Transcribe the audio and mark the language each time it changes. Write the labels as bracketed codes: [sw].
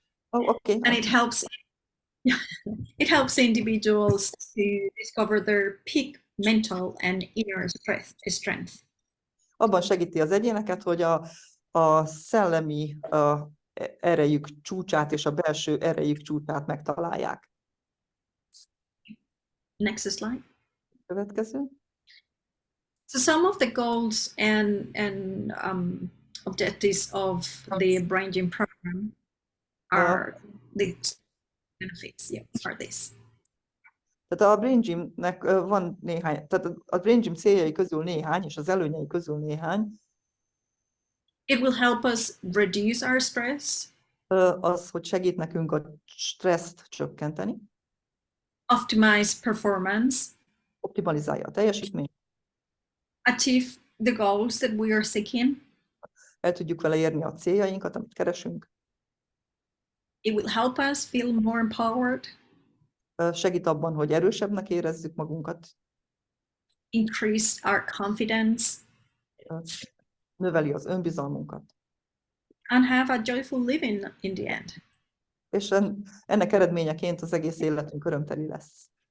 [en] And it helps individuals to discover their peak mental and inner strength. [hu] Abban segíti az egyéneket, hogy a szellemi erejük csúcsát és a belső erejük csúcsát megtalálják. [en] Next slide. [hu] Következő. [en] So some of the goals and objectives of the Brain Gym program are the benefits. Yeah, are this. [hu] Tehát a Brain Gymnek van néhány, tehát a Brain Gym céljai közül néhány, és az előnyei közül néhány. [en] It will help us reduce our stress. [hu] Az, hogy segít nekünk a stresszt csökkenteni. [en] Optimize performance. [hu] Optimalizálja a teljesítményt. [en] Achieve the goals that we are seeking. [hu] El tudjuk vele érni a céljainkat, amit keresünk. [en] It will help us feel more empowered. [hu] Segít abban, hogy erősebbnek érezzük magunkat. [en] Increase our confidence. [hu] Növeli az önbizalmunkat. [en] And have a joyful living in the end. [hu] És ennek eredményeként az egész életünk örömteli lesz.